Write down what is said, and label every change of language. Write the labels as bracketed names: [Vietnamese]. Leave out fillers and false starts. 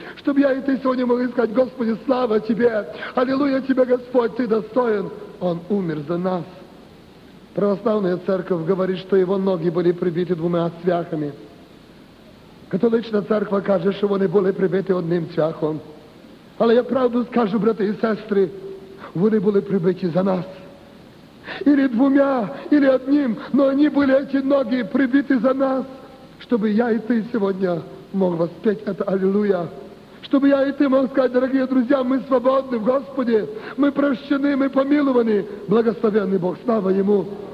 [Russian] Чтобы я и ты сегодня могли сказать, Господи, слава Тебе. Аллилуйя Тебе, Господь, Ты достоин. Он умер за нас. Православная церковь говорит, что Его ноги были прибиты двумя [Ukrainian] цвяхами. [Russian] Католичная церковь кажет, что они были прибиты одним [Ukrainian] цвяхом. Але я правду скажу, брати и сестри, вони були прибиті за нас. [Russian] Или двумя, или одним, но они были, эти ноги, прибиты за нас. Чтобы я и ты сегодня мог воспеть это «Аллилуйя». Чтобы я и ты мог сказать, дорогие друзья, мы свободны в Господе. Мы прощены, мы помилованы. Благословенный Бог, слава Ему.